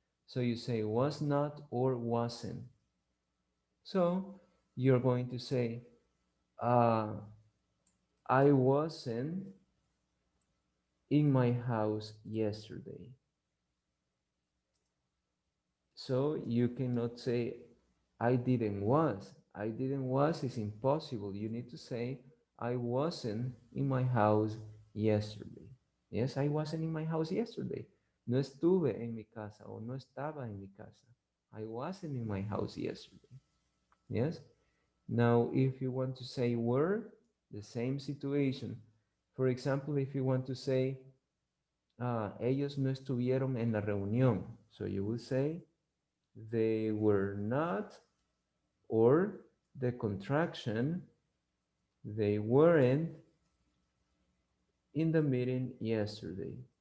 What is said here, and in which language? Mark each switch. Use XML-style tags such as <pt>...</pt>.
<en>So you say was not or wasn't. So you're going to say, I wasn't in my house yesterday. So you cannot say, I didn't was. I didn't was is impossible. You need to say, I wasn't in my house yesterday. Yes, I wasn't in my house yesterday.</en> <es>No estuve en mi casa o no estaba en mi casa.</es> <en>I wasn't in my house yesterday. Yes? Now, if you want to say were, the same situation. For example, if you want to say,</en> <es>ellos no estuvieron en la reunión.</es> <en>So you will say, they were not, or the contraction, they weren't in the meeting yesterday.</en>